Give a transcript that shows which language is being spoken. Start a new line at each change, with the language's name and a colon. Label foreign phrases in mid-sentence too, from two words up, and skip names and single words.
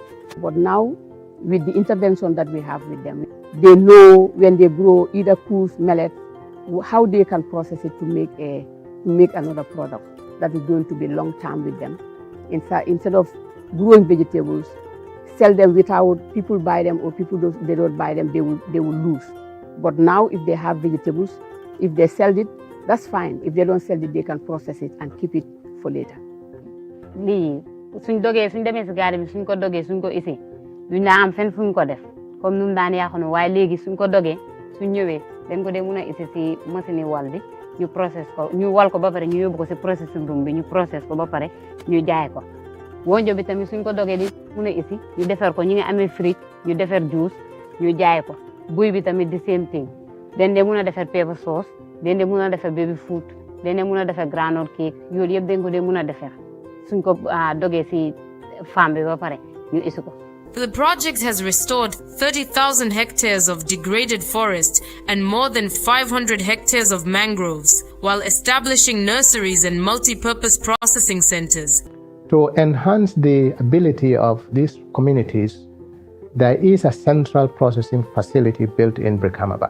English: But now, with the intervention that we have with them, they know when they grow either coos, millet, how they can process it to make another product that is going to be long term with them. Instead of growing vegetables, sell them without people buy them or people they don't buy them, they will lose. But now if they have vegetables, if they sell it, that's fine. If they don't sell it, they can process it and keep it for later.
Wolof: Lii suñ dogee suñ demee si garden bi suñ ko dogee suñ ko isi duñ la am fenn fuñ ko def comme num daan yaaxoon waaye léegi suñ ko dogee suñ ñëwee dañ ko dee mun a isi si machine wal bi ñu process ko ñu wal ko ba pare ñu yóbbu ko si
English: processing room
Wolof: bi ñu process ko ba pare ñu jaay ko wonjo bi tamit suñ ko dogee di mun a isi ñu defar ko ñu ngi amee fridge ñu defar juice ñu jaay ko buy bi tamit di
English: same thing
Wolof: dañ dee mun a defar
English: paper sauce
Wolof: dañ dee mun a defar
English: baby food
Wolof: dañ dee mun a defar
English: granola cake
Wolof: yooyu yëpp dañ ko dee mun a defar suñ ko dogee si farm bi ba pare ñu isi ko.
English: The project has restored 30,000 hectares of degraded forest and more than 500 hectares of mangroves, while establishing nurseries and multi-purpose processing centers. To enhance the ability of these communities, there is a central processing facility built in Brikama.